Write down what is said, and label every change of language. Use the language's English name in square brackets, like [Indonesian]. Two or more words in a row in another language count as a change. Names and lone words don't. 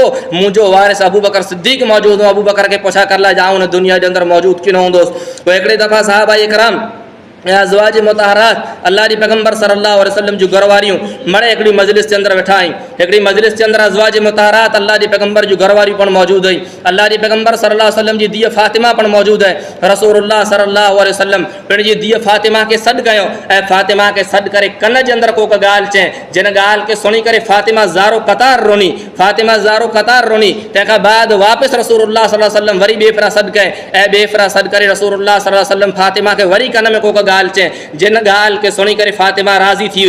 [Sindhi] मुंहिंजो वारिस अबू बकर सिद्दीक़ मौजूदु हो। अबू बकर खे पुछा कर लाइ आऊं हुन दुनिया जे अंदरि मौजूदु कीअं हूंदुसि। पोइ हिकिड़े दफ़ा साहबा इकराम अज़वाज मुतहरात अल्लाह जी पैगंबर [Arabic] صلى الله عليه وسلم [Sindhi] जो घर वारियूं मड़े हिकिड़ी मजलिस के अंदर वेठा आहिनि। हिकिड़ी मजलिस के अंदर अज़वाज मुतहरात अल्लाह जी पैगंबर जो घर वारियूं पण मौजूदु हुई। अल्लाह जी पैगंबर [Arabic] صلى الله عليه وسلم [Sindhi] जी धीअ फातिमा पण मौजूदु है। [Arabic] رسول الله صلى الله عليه وسلم [Sindhi] पंहिंजी धीअ फातिमा खे सॾु कयो ऐं फातिमा खे सॾु करे कन जे अंदरि कोक ॻाल्हि चई जिन ॻाल्हि खे सुणी करे फातिमा ज़ारो क़तार रोनी। फातिमा ज़ारो क़तार रोनी। तंहिंखां बाद वापसि [Arabic] رسول الله صلى الله عليه وسلم [Sindhi] वरी ॿिए फेरा सॾु कई ऐं ॿिए फेरा सॾु करे [Arabic] رسول الله صلى الله عليه وسلم [Sindhi] फातिमा खे वरी कन में कोक ॻाल्हि चई जिन ॻाल्हि खे सुणी करे फातिमा राज़ी थी हुई।